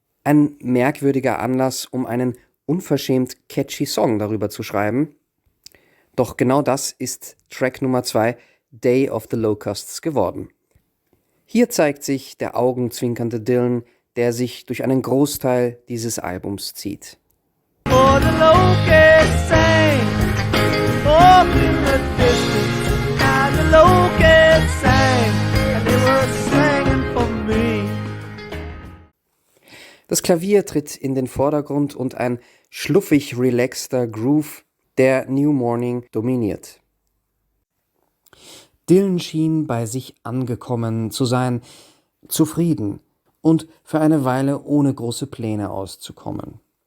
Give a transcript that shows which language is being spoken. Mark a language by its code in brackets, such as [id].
[de] Ein merkwürdiger Anlass, um einen unverschämt catchy Song darüber zu schreiben. Doch genau das ist Track Nummer 2, Day of the Locusts, geworden. Hier zeigt sich der augenzwinkernde Dylan, der sich durch einen Großteil dieses Albums zieht. [en] For the locusts sang, off in the distance, and the locusts sang, and they were singing for me. [de] Das Klavier tritt in den Vordergrund und ein schluffig relaxter Groove der New Morning dominiert. Dylan schien bei sich angekommen zu sein, zufrieden und für eine Weile ohne große Pläne auszukommen.